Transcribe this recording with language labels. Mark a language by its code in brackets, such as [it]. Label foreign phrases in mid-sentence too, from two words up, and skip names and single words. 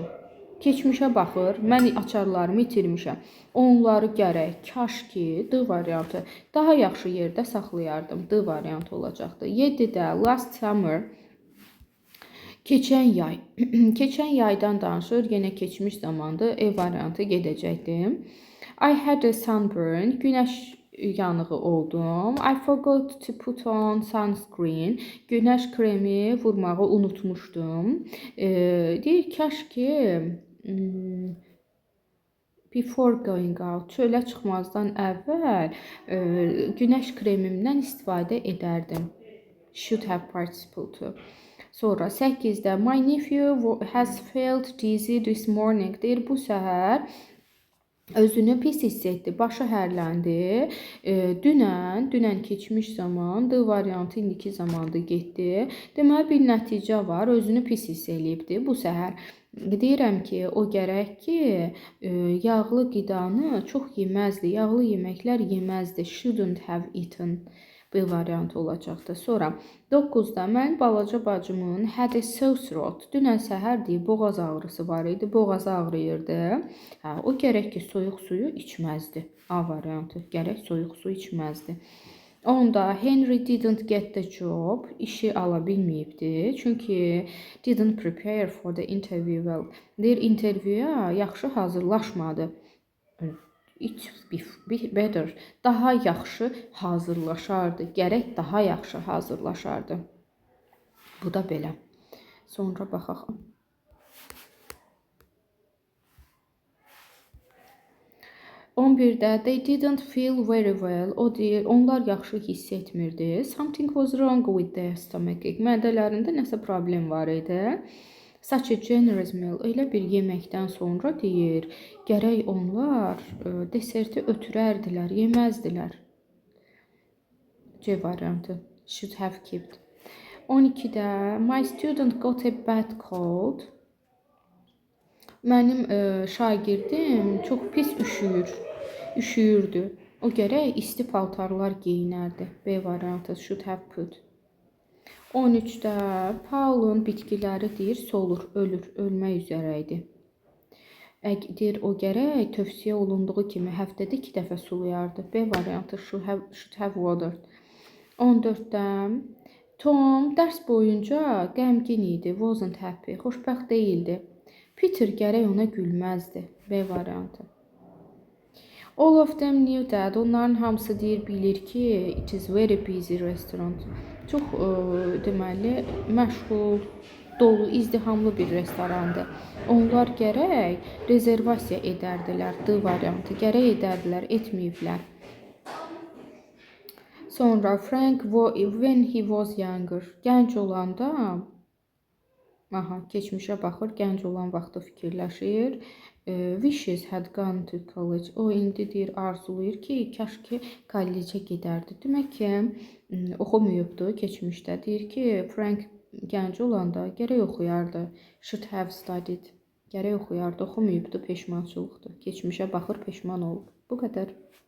[az] Keçmişə baxır, mən açarlarımı itirmişəm. Onları gərək, kaş ki, D variantı daha yaxşı yerdə saxlayardım. D variantı olacaqdı. 7-də [en] last summer. [az] Keçən yay. Keçən yaydan danışır. Yenə keçmiş zamandır. E variantı gedəcəkdim. [en] I had a sunburn. [az] Günəş yanığı oldum. [en] I forgot to put on sunscreen. [az] Günəş kremi vurmağı unutmuşdum. Deyir, kaş ki [en] before going out, [az] çölə çıxmazdan əvvəl günəş kremimdən istifadə edərdim. [en] Should have participle to. Sonra 8-də my nephew has felt dizzy this morning. [az] Deyir, bu səhər özünü pis hiss etdi, başı hərləndi. Dünən keçmiş zaman, D variantı indiki zamanda getdi. Deməli, bir nəticə var, özünü pis hiss eləyibdi bu səhər. Deyirəm ki, o gərək ki, yağlı qidanı çox yeməzdi, yağlı yeməklər yeməzdi. [en] Shouldn't have eaten. [az] B variantı olacaqdı. Sonra 9-da mən balaca bacımın [en] had a sore throat. [az] Dünən səhər deyib boğaz ağrısı var idi. Boğazı ağrıyırdı. Hə, o gərək ki soyuq suyu içməzdi. A variantı. Gərək soyuq su içməzdi. [en] 10-da Henry didn't get the job. [az] İşi ala bilməyibdi. [en] Çünki didn't prepare for the interview well. [az] Deyir intervyuya yaxşı hazırlaşmadı. [en] It be better. [az] Daha yaxşı hazırlaşardı. Gərək daha yaxşı hazırlaşardı. Bu da belə. Sonra baxaq. [en] 11-də they didn't feel very well. [az] O deyir, onlar yaxşı hiss etmirdi. [en] Something was wrong with their stomach. [az] Mədələrində nəsə problem var idi. [en] Such a generous meal. [az] Elə bir yeməkdən sonra deyir, gərək onlar deserti ötürərdilər, yeməzdilər. C variantı. [en] Should have kept. 12-də my student got a bad cold. [az] Mənim şagirdim çox pis üşüyürdü. O gərək isti paltarlar geyinərdi. B variantı [en] should have put. [az] 13-də Paulun bitkiləri deyir solur, ölür, ölmək üzrə idi. Deyir o gərək tövsiyə olunduğu kimi həftədə 2 dəfə sulayardı. B variantı [en] should have watered. [az] 14-də Tom dərs boyunca qəmgin idi, [en] wasn't happy, [az] xoşbəxt değildi. Peter gərək ona gülməzdi. B variantı. [en] All of them knew that. [az] Onların hamısı deyir, bilir ki, [en] it is very busy restaurant. [az] Çox deməli məşğul, dolu, izdihamlı bir restorandır. Onlar gərək rezervasiya edərdilər. D variantı. Gərək edərdilər, etməyiblər. [en] Sonra Frank when he was younger. [az] Gənc olanda keçmişə baxır, gənc olan vaxtı fikirləşir. [en] Wishes had gone to college. [az] O indi deyir, arzulayır ki, kaş ki kollecə gedərdi. Demək ki, oxumayıbdı keçmişdə. Deyir ki, Frank gənc olanda gərək oxuyardı. [en] Should have studied. [az] Gərək oxuyardı, oxumayıbdı, peşmançılıqdır. Keçmişə baxır, peşman olub. Bu qədər.